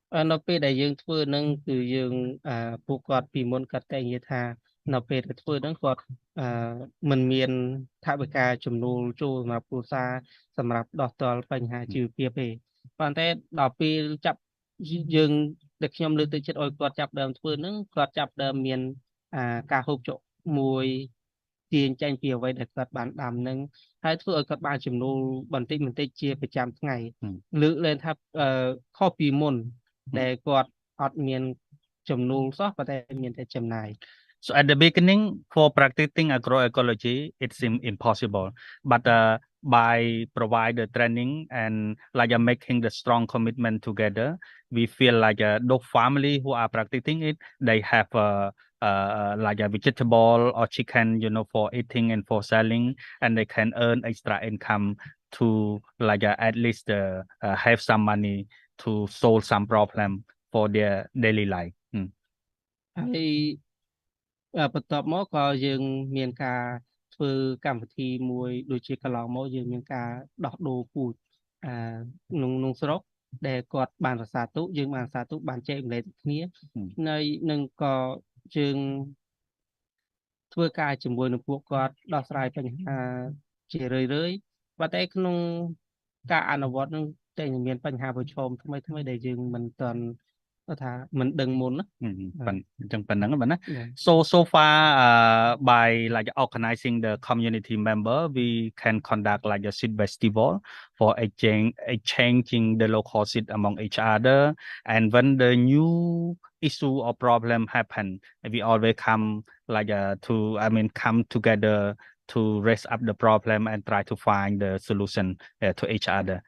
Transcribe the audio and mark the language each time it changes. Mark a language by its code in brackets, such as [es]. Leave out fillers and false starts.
[km] នៅពេលដែលយើងធ្វើហ្នឹងគឺយើងពួកគាត់ពីមុនគាត់តែនិយាយថានៅពេលដែលធ្វើហ្នឹងគាត់មិនមានថវិកាចំនួនចូលសម្រាប់គ្រួសារសម្រាប់ដោះទាល់បញ្ហាជីវភាពទេប៉ុន្តែដល់ពេលចាប់យើងដែលខ្ញុំលើកទឹកចិត្តឲ្យគាត់ចាប់ដើមធ្វើហ្នឹងគាត់ចាប់ដើមមាន ការហូបចុកមួយទាញចេញពីអ្វីដែលគាត់បានដាំហ្នឹងហើយធ្វើឲ្យគាត់បានចំណូលបន្តិចបន្តិចជាប្រចាំថ្ងៃលើកលែងថាខុសពីមុនដែលគាត់អត់មានចំណូលសោះប៉ុន្តែមានតែចំណាយ [en] So at the beginning, for practicing agroecology, it seemed impossible. But by provide the training and like making the strong commitment together, we feel like those family who are practicing it, they have like a vegetable or chicken, for eating and for selling, and they can earn extra income to like at least have some money to solve some problem for their daily life. [km] ហើយបន្ទាប់មកក៏យើងមានការធ្វើកម្មវិធីមួយដូចជាកន្លងមកយើងមានការដោះដូរពូជក្នុងស្រុកដែលគាត់បានរក្សាទុកយើងបានរក្សាទុកបានចែកម្លែកគ្នានឹងក៏យើង ធ្វើការជាមួយនឹងពួកគាត់ដោះស្រាយបញ្ហាជារឿយប៉ុន្តែក្នុងការអនុវត្តនឹងតែមានបញ្ហាប្រឈមថ្មីដែលយើងមិនទាន់ថាមិនដឹងមុនណាអញ្ចឹងប៉ុណ្ណឹងបាទណា [en] So far by like organizing the community member we can conduct like a seed festival for exchanging the local seed among each other, and when the new issue or problem happen we always come like come together to raise up the problem and try to find the solution to each other.